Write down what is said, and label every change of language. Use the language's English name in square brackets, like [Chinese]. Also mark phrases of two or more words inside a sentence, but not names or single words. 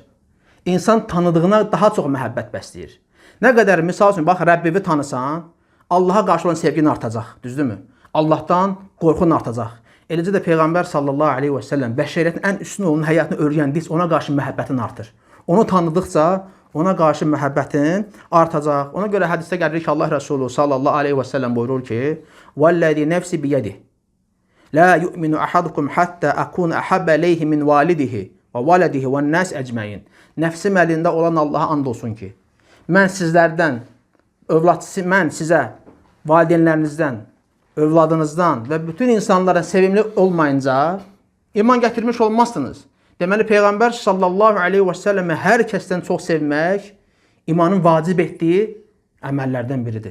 [Azerbaijani] İnsan tanıdığına daha çox məhəbbət bəsləyir. Nə qədər, misal üçün, bax, Rəbbivi tanısan, Allaha qarşı olan sevgin artacaq, düzdürmü? Allahdan qorxun artacaq. Eləcə də Peyğəmbər [Arabic] صلى الله عليه وسلم [Azerbaijani] bəşəriyyətin ən üstün onun həyatını öyrəndikcə ona qarşı məhəbbətin artır. Onu tanıdıqca ona qarşı məhəbbətin artacaq. Ona görə hədisdə gəlir ki, Allah Rəsulü [Arabic] صلى الله عليه وسلم [Azerbaijani] buyurur ki, [Arabic] وَالَّذِي نَفْسِ بِيَدِهِ لَا يُؤْمِنُ أَحَدُكُمْ حَتَّى أَكُونَ أَحَبَّ إِلَيْهِ مِنْ وَالِدِهِ وَوَلَدِهِ وَالنَّاسِ أَجْمَعِينَ. [Azerbaijani] Nəfsim əlində olan Allaha and olsun ki, mən sizə valideynlərinizdən, övladınızdan və bütün insanlara sevimli olmayınca iman gətirmiş olmazsınız. Deməli, Peyğəmbər [Arabic] صلى الله عليه وسلم [Azerbaijani] hər kəsdən çox sevmək imanın vacib etdiyi əməllərdən biridir.